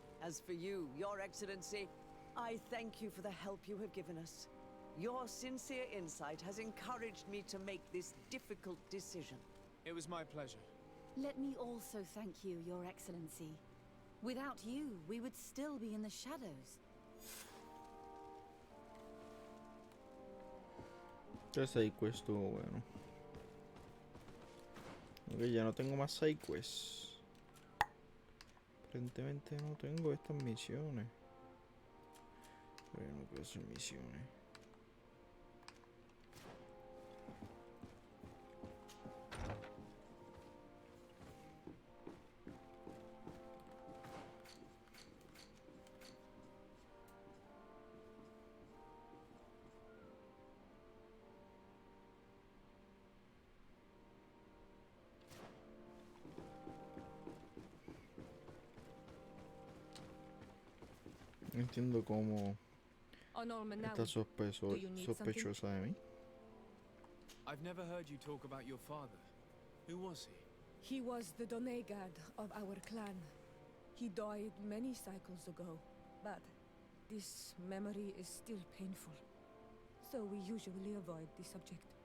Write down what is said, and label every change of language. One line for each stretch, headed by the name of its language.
English: As for you, Your Excellency, I thank you for the help you have given us. Your sincere insight has encouraged me to make this difficult decision. It was my pleasure. Let me also thank you, Your Excellency. Without you, we would still be in the shadows.
Spanish: Este side quest estuvo bueno. Ok, ya no tengo más side quests. Aparentemente no tengo estas misiones. Pero no quiero hacer misiones. No entiendo cómo está sospechosa de mí.
English: I've never heard you talk about your father. Who was he? He was the Donegad of our clan. He died many cycles ago, but this memory is still painful. So we usually avoid the subject.